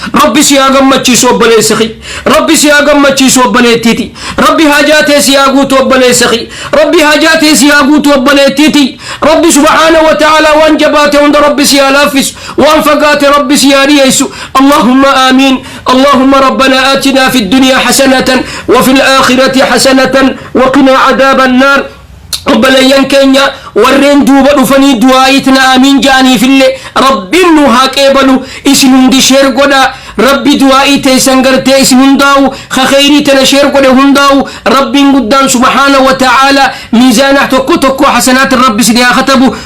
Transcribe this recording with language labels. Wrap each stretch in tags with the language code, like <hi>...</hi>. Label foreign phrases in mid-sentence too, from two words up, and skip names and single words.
<om>Rabbi si haa gammachiisu obboleessa kiyya. Rabbi si haa gammachiisu obboleettiiti. Rabbi haajaa tee si haa guutu obboleessa kiyya. Rabbi haajaa tee si haa guutu obboleettiiti. Rabbi</om> <ar>سبحانه وتعالى</ar> <om>waan jabaate hunda Rabbi si haa laaffisu. Waan fagaate Rabbi si haa dhiyeessu.</om> <ar>اللهم آمين. اللهم ربنا آتنا في الدنيا حسنة وفي الآخرة حسنة وقنا عذاب النار.</ar> <om>Obboleeyyan keenya warreen duuba dhufanii du'aayiit na aamiin ja'aniifillee Rabbiin nu haa qeebalu. Isin hundi sheer godha. Rabbi du'aa'ii teessan gartee isin hundaa'u, ka khayrii tana sheer godhe hundaa'u, Rabbiin guddaan</om> <ar>سبحانه وتعالى</ar> <om>miizaana tokko tokko hasanaatiin Rabbi isin haa katabu.</om>